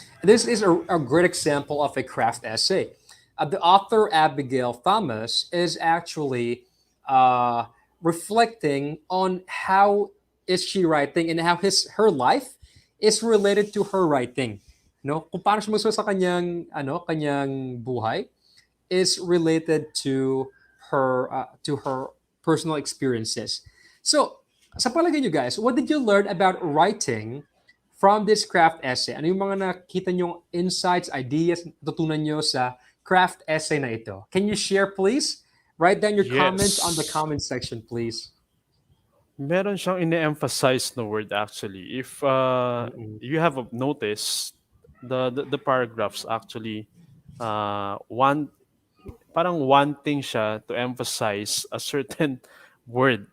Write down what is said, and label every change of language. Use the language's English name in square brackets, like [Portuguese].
[English] This is a great example of a craft essay. The author, Abigail Thomas, is actually uh, reflecting on how is she writing and how her life is related to her writing. [Filipino] No, kung paano siya magsulat sa kanyang buhay [English] is related to her personal experiences. So, [Filipino] sa palagay nyo guys, [English] what did you learn about writing from this craft essay? [Filipino] Ano yung mga nakita nyong insights, ideas, natutunan nyo sa craft essay na ito? [English] Can you share please? Write down your comments on the Yes. comment section, please. [Filipino] Meron siyang ine-emphasize na word actually. If Mm-mm. [English] you have noticed, the paragraphs actually one parang wanting siya to emphasize a certain word.